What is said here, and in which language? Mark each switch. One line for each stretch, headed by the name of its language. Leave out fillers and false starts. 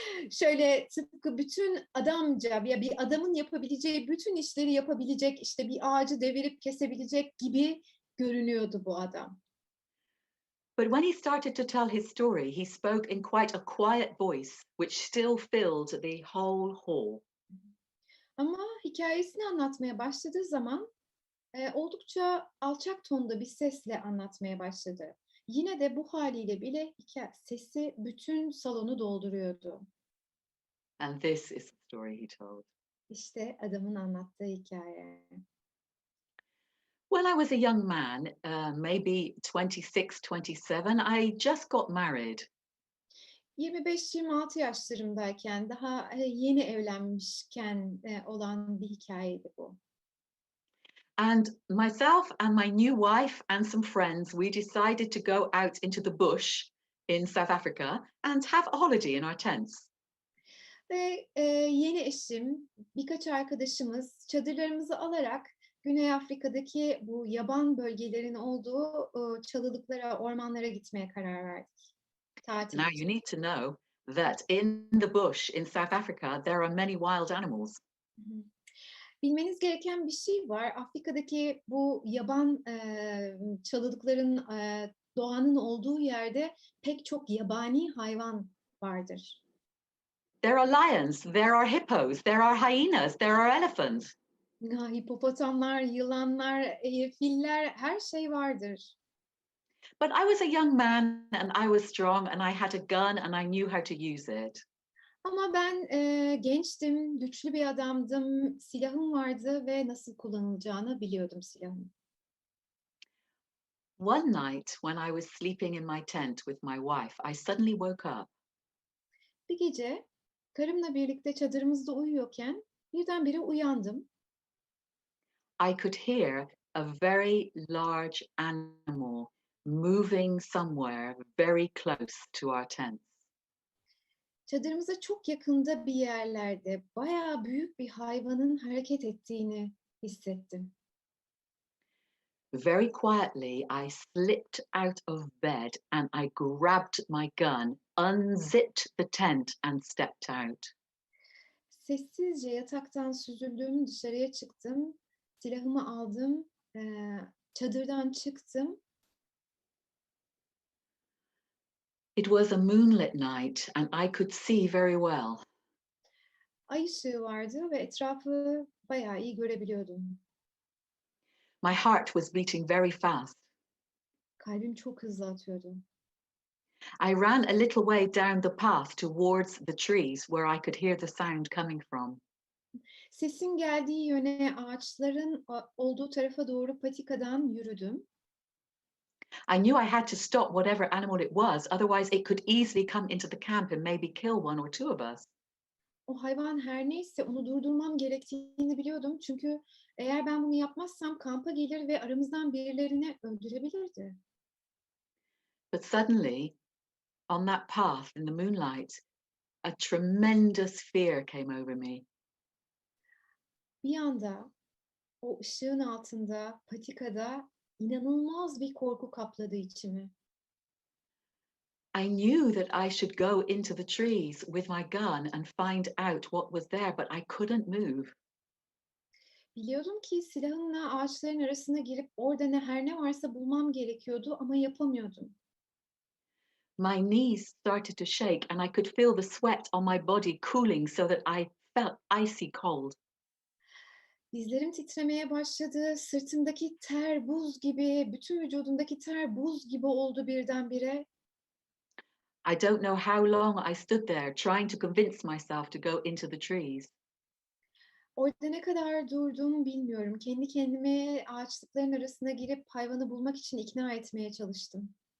Turkish: Şöyle tıpkı bütün adamca ya bir adamın yapabileceği bütün işleri yapabilecek, işte bir ağacı devirip kesebilecek gibi görünüyordu bu adam.
English: But when he started to tell his story, he spoke in quite a quiet voice, which still filled the whole hall.
Turkish: Ama hikâyesini anlatmaya başladığı zaman, oldukça alçak tonda bir sesle anlatmaya başladı. Yine de bu hâliyle bile sesi bütün salonu dolduruyordu.
English: And this is the story he told.
Turkish: İşte adamın anlattığı hikâye.
English: When I was a young man, maybe 26, 27, I just got married.
Turkish: 25-26 yaşlarımdayken, daha, yeni evlenmişken, olan bir hikâyeydi bu.
English: And myself and my new wife and some friends, we decided to go out into the bush in South Africa and have a holiday in our tents.
Turkish: Ve, yeni eşim, birkaç arkadaşımız çadırlarımızı alarak Güney Afrika'daki bu yaban bölgelerin olduğu, çalılıklara, ormanlara gitmeye karar verdik tatil
English: Now, you
Turkish: için.
English: need to know that in the bush in South Africa, there are many wild animals. Hı hı.
Turkish: Bilmeniz gereken bir şey var. Afrika'daki bu yaban, çalılıkların, doğanın olduğu yerde pek çok yabani hayvan vardır.
English: There are lions, there are hippos, there are hyenas, there are elephants.
Turkish: Hipopotamlar, yılanlar, filler, her şey vardır.
English: But I was a young man and I was strong and I had a gun and I knew how to use it.
Turkish: Ama ben, gençtim, güçlü bir adamdım, silahım vardı ve nasıl kullanılacağını biliyordum silahın.
English: One night when I was sleeping in my tent with my wife, I suddenly woke up.
Turkish: Bir gece Karımla birlikte çadırımızda uyuyorken birdenbire uyandım.
English: I could hear a very large animal moving somewhere very close to our tents.
Turkish: Çadırımıza çok yakında bir yerlerde bayağı büyük bir hayvanın hareket ettiğini hissettim.
English: Very quietly, I slipped out of bed and I grabbed my gun, unzipped the tent, and stepped out.
Turkish: Sessizce yataktan süzüldüm, dışarıya çıktım, silahımı aldım, çadırdan çıktım.
English: It was a moonlit night and I could see very well.
Turkish: Ay ışığı vardı ve etrafı bayağı iyi görebiliyordum.
English: My heart was beating very fast.
Turkish: Kalbim çok hızlı atıyordu.
English: I ran a little way down the path towards the trees where I could hear the sound coming from.
Turkish: Sesin geldiği yöne, ağaçların olduğu tarafa doğru patikadan yürüdüm.
English: I knew I had to stop whatever animal it was, otherwise it could easily come into the camp and maybe kill one or two of us.
Turkish: O hayvan her neyse onu durdurmam gerektiğini biliyordum. Çünkü eğer ben bunu yapmazsam kampa gelir ve aramızdan birilerini öldürebilirdi.
English: But suddenly, on that path in the moonlight, a tremendous fear came over me.
Turkish: Bir anda o ışığın altında, patikada inanılmaz bir korku kapladı içimi.
English: I knew that I should go into the trees with my gun and find out what was there, but I couldn't move.
Turkish: Biliyordum ki silahımla ağaçların arasına girip orada her ne varsa bulmam gerekiyordu ama yapamıyordum.
English: My knees started to shake and I could feel the sweat on my body cooling so that I felt icy cold.
Turkish: Dizlerim titremeye başladı, sırtımdaki ter buz gibi, bütün vücudumdaki ter buz gibi oldu birdenbire.
English: I don't know how long I stood there trying to convince myself to go into the trees.
Turkish: Orada ne kadar durdum bilmiyorum. Kendi kendime ağaçlıkların arasına girip hayvanı bulmak için ikna etmeye çalıştım.